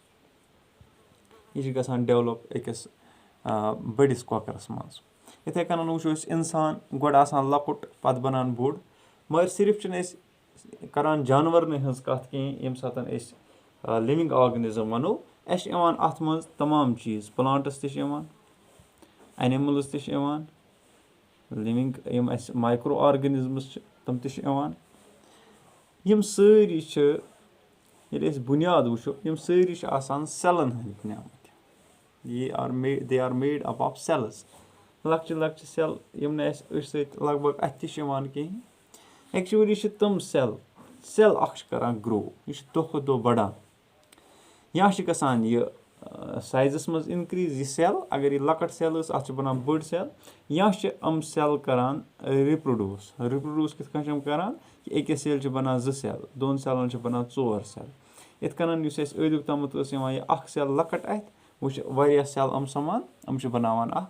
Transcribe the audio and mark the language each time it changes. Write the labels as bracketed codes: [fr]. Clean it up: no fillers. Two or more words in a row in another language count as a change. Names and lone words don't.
[ks] یہِ چھِ گژھان ڈٮ۪ولَپ أکِس بٔڑِس کۄکرَس منٛز یِتھَے کَنَن وٕچھو أسۍ اِنسان گۄڈٕ آسان لۄکُٹ پَتہٕ بَنان بوٚڑ مگر صرف چھِنہٕ أسۍ کَران جانوَرنٕے ہٕنٛز کَتھ کِہیٖنۍ ییٚمہِ ساتہٕ أسۍ [en] living organism [ks] وَنو اَسہِ چھِ یِوان اَتھ منٛز تمام چیٖز پٕلانٛٹٕس تہِ چھِ یِوان اَنِمٕلٕز تہِ چھِ یِوان لِوِنٛگ یِم اَسہِ [en] micro organisms [ks] چھِ تِم تہِ چھِ یِوان یِم سٲری چھِ ییٚلہِ أسۍ بُنیاد وٕچھو یِم سٲری چھِ آسان سٮ۪لَن ہٕنٛدۍ بَنیمٕتۍ [en] they are made up of cells [ks] لۄکچہِ لۄکچہِ سٮ۪ل یِم نہٕ اَسہِ أچھ سۭتۍ لگ بگ اَتھِ تہِ چھِ یِوان کِہیٖنۍ ایکچُؤلی چھِ تِم سٮ۪ل اَکھ چھِ کَران گرٛو یہِ چھِ دۄہ کھۄتہٕ دۄہ بَڑان یا چھِ گژھان یہِ سایزَس منٛز اِنکرٛیٖز یہِ سٮ۪ل اگر یہِ لۄکٕٹ سٮ۪ل ٲس اَتھ چھِ بَنان بٔڑ سٮ۪ل یا چھِ یِم سٮ۪ل کَران رِپرٛوڈوٗس کِتھ کٔنۍ چھِ یِم کَران کہِ أکِس سٮ۪ل چھِ بَنان 2 سٮ۪ل 2 سٮ۪لَن چھِ بَنان 4 سٮ۪ل یِتھ کَنَن یُس اَسہِ ٲدیُک تامَتھ ٲس یِوان یہِ اَکھ سٮ۪ل لۄکٕٹ اَتھِ وۄنۍ چھِ واریاہ سٮ۪ل یِم سَمان یِم چھِ بَناوان